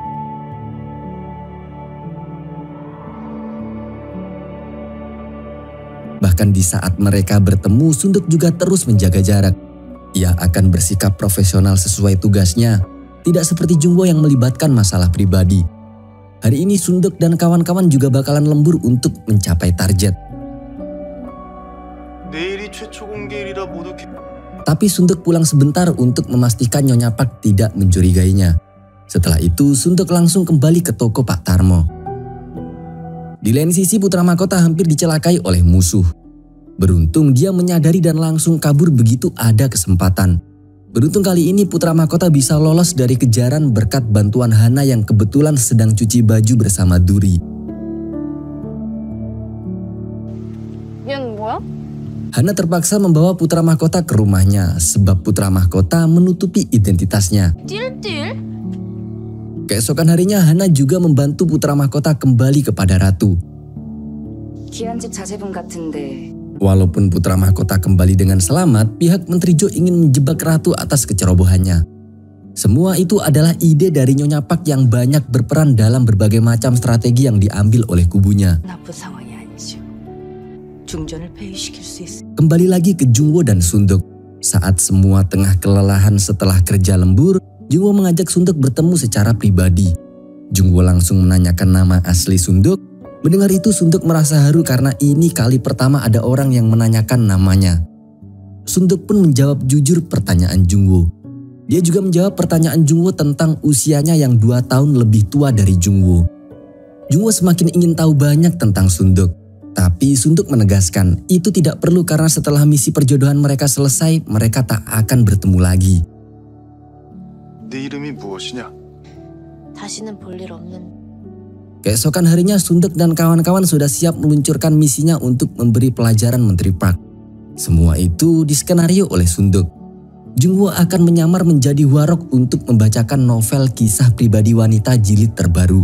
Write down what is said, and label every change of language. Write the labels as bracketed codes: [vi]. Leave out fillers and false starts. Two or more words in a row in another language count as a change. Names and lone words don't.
[id] Bahkan di saat mereka bertemu, Sunduk juga terus menjaga jarak. Ia akan bersikap profesional sesuai tugasnya, tidak seperti Jungwoo yang melibatkan masalah pribadi. Hari ini Sunduk dan kawan-kawan juga bakalan lembur untuk mencapai target. [ko] 내일이 최초 공개일이라 모두 [id] Tapi Sunduk pulang sebentar untuk memastikan Nyonya Park tidak mencurigainya. Setelah itu Sunduk langsung kembali ke toko Pak Tarmo. Di lain sisi putra mahkota hampir dicelakai oleh musuh. Beruntung dia menyadari dan langsung kabur begitu ada kesempatan. Beruntung kali ini putra mahkota bisa lolos dari kejaran berkat bantuan Hana yang kebetulan sedang cuci baju bersama Duri. [ko] 얘는 뭐야? [id] Hana terpaksa membawa putra mahkota ke rumahnya sebab putra mahkota menutupi identitasnya. [ko] 띨띨? [id] Keesokan harinya Hana juga membantu putra mahkota kembali kepada ratu. [ko] 기한집 자제분 같은데 [id] Walaupun putra mahkota kembali dengan selamat, pihak Menteri Jo ingin menjebak ratu atas kecerobohannya. Semua itu adalah ide dari Nyonya Park yang banyak berperan dalam berbagai macam strategi yang diambil oleh kubunya. [ko] 나쁜 상황이 아니죠. 중전을 폐위시킬 수 있어. [id] Kembali lagi ke Jungwoo dan Sunduk. Saat semua tengah kelelahan setelah kerja lembur, Jungwoo mengajak Sunduk bertemu secara pribadi. Jungwoo langsung menanyakan nama asli Sunduk. Mendengar itu Sunduk merasa haru karena ini kali pertama ada orang yang menanyakan namanya. Sunduk pun menjawab jujur pertanyaan Jungwoo. Dia juga menjawab pertanyaan Jungwoo tentang usianya yang 2 tahun lebih tua dari Jungwoo. Jungwoo semakin ingin tahu banyak tentang Sunduk. Tapi Sunduk menegaskan itu tidak perlu karena setelah misi perjodohan mereka selesai, mereka tak akan bertemu lagi. [ko] 네 이름이 무엇이냐? 다시는 볼 일 없는. [id] Keesokan harinya Sunduk dan kawan-kawan sudah siap meluncurkan misinya untuk memberi pelajaran Menteri Park. Semua itu diskenario oleh Sunduk. Jungwoo akan menyamar menjadi Hwarok untuk membacakan novel kisah pribadi wanita jilid terbaru.